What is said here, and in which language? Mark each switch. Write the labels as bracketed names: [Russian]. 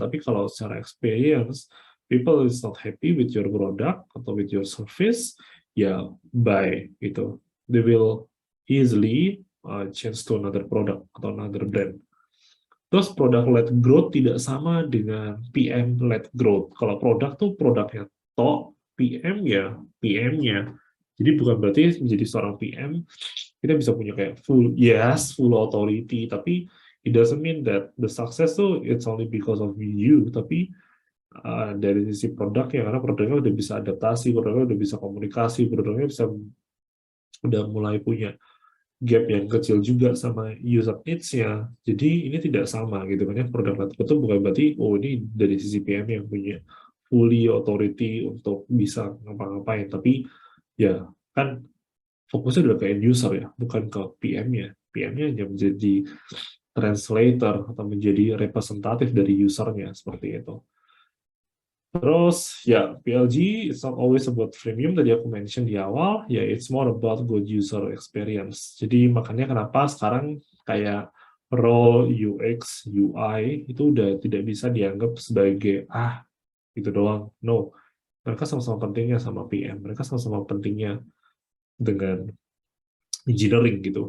[Indonesian] Tapi kalau secara [English] experience, people is not happy with your product atau with your service, ya buy gitu. They will easily change to another product atau another brand. [Indonesian] Terus product-led growth tidak sama dengan PM-led growth. Kalau produk tuh produknya tok, PM ya PM-nya. Jadi bukan berarti menjadi seorang PM kita bisa punya kayak full authority, tapi [English] it doesn't mean that the success [Indonesian] tuh [English] it's only because of you, [Indonesian] tapi dari sisi produknya, karena produknya udah bisa adaptasi, produknya udah bisa komunikasi, produknya bisa udah mulai punya gap yang kecil juga sama user needs-nya. Jadi ini tidak sama gitu kan ya. Produk laptop itu bukan berarti oh ini dari sisi PM yang punya fully authority untuk bisa ngapa-ngapain, tapi ya kan fokusnya udah ke end user ya, bukan ke PM-nya. PM-nya hanya menjadi translator atau menjadi representatif dari usernya seperti itu. [English] Terus ya PLG it's not always about freemium, [Indonesian] tadi aku mention di awal ya, [English] it's more about good user experience. [Indonesian] Jadi makanya kenapa sekarang kayak role UX UI itu udah tidak bisa dianggap sebagai itu doang. No, mereka sama-sama pentingnya sama PM, mereka sama-sama pentingnya dengan engineering gitu.